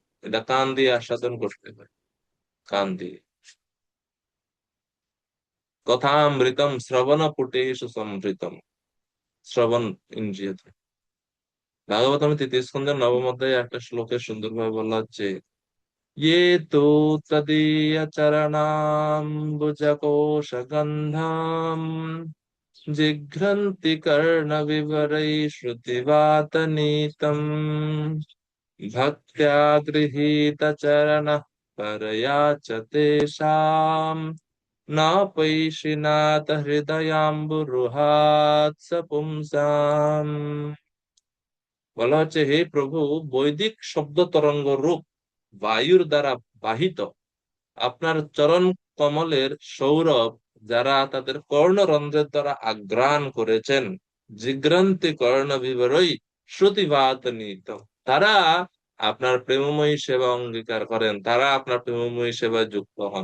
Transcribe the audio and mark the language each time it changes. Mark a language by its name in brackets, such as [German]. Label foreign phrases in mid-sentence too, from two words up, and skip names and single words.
[Bangla] এটা কান দিয়ে আস্বাদন করতে হয়, কান দিয়ে। [Sanskrit] কথামৃতম শ্রবণ পুটেষু সমৃতম। [Bangla] শ্রবণ ইন্দ্রিয়। ভাগবতম তৃতীয় স্কন্ধের নবম অধ্যায়ে একটা শ্লোকে সুন্দরভাবে বলা হচ্ছে, [Sanskrit] ये तु तदीयचरणाम्बुजकोशगन्धाम् जिघ्रन्ति कर्णविवरैः श्रुतिवातनीतम् भक्त्या गृहीतचरणः परया च तेषाम् न पैशिनाथ हृदयाम्बुरुहात् स पुंसाम्। [Bangla] বলা হচ্ছে, হে প্রভু, বৈদিক শব্দ তরঙ্গ রূপ বায়ুর দ্বারা বাহিত আপনার চরণ কমলের সৌরভ যারা তাদের কর্ণরন্ধ্রের দ্বারা আঘ্রাণ করেছেন, [Sanskrit] জিঘ্রান্তি কর্ণ বিবরই শ্রুতিবাত নিত, [Bangla] তারা আপনার প্রেমময়ী সেবা অঙ্গীকার করেন, তারা আপনার প্রেমময়ী সেবায় যুক্ত হন।